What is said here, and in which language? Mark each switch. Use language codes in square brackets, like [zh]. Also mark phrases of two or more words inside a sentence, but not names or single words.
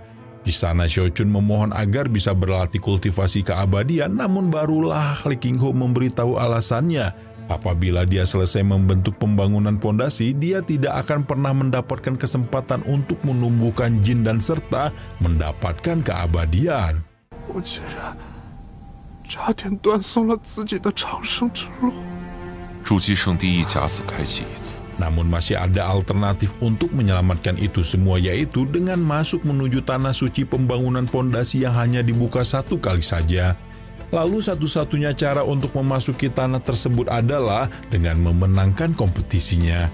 [id] Di sana Shochun memohon agar bisa berlatih kultivasi keabadian, namun barulah Li Qingho memberitahu alasannya. Apabila dia selesai membentuk pembangunan pondasi, dia tidak akan pernah mendapatkan kesempatan untuk menumbuhkan jin dan serta mendapatkan keabadian. [zh] 我竟然差点断送了自己的长生之路。筑基圣地一假死开启一次。 [id] Namun masih ada alternatif untuk menyelamatkan itu semua, yaitu dengan masuk menuju tanah suci pembangunan pondasi yang hanya dibuka 1 kali saja. Lalu satu-satunya cara untuk memasuki tanah tersebut adalah dengan memenangkan kompetisinya.